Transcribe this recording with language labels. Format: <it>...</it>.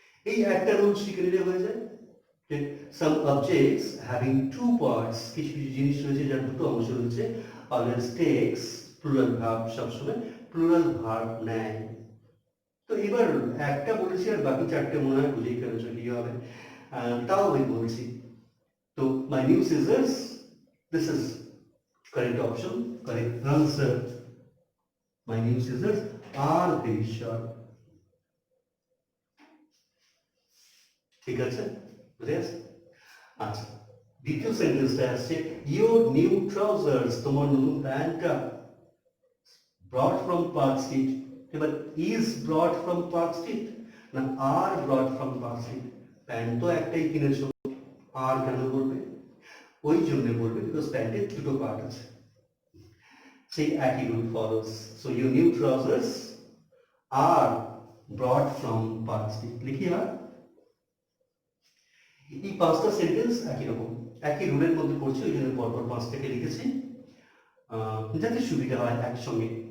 <bn>এই একটা রুল শিখে নিলে হয়ে যায়।</bn> <en>some objects having two parts,</en> <bn>কিছু কিছু জিনিস রয়েছে যার দুটো অংশ রয়েছে,</bn> <en>always takes plural verb,</en> <bn>সবসময় প্লুরাল ভার্ব নেয়। তো এবার একটা বলেছি আর বাকি চারটে মনে হয় বুঝেই ফেলেছো কি হবে, তাও আমি বলছি।</bn> <en>তো my new scissors, this is correct option, correct answer. My new scissors are very sharp.</en> <bn>ঠিক আছে, বুঝে আসছে? আচ্ছা, দ্বিতীয় সেন্টেন্সটা আসছে ইয়োর নিউ ট্রাউজার্স, তোমার নতুন প্যান্টটা</bn> <en>brought from Park Street। এবার is brought from Park Street না আর brought from Park Street?</en> <bn>Pant তো একটাই কিনেছো, আর কেন বলবে? ওই জন্য বলবে বিকজ প্যান্টের দুটো পার্ট আছে। সেই একই rule</bn> <en>Follows. So your new trousers are brought from Park Street.</en> <bn>লিখি হয় এই পাঁচটা সেন্টেন্স একই রকম, একই রুলের মধ্যে পড়ছে, ওই জন্য পরপর পাঁচটাকে লিখেছি যাতে সুবিধা হয় একসঙ্গে।</bn>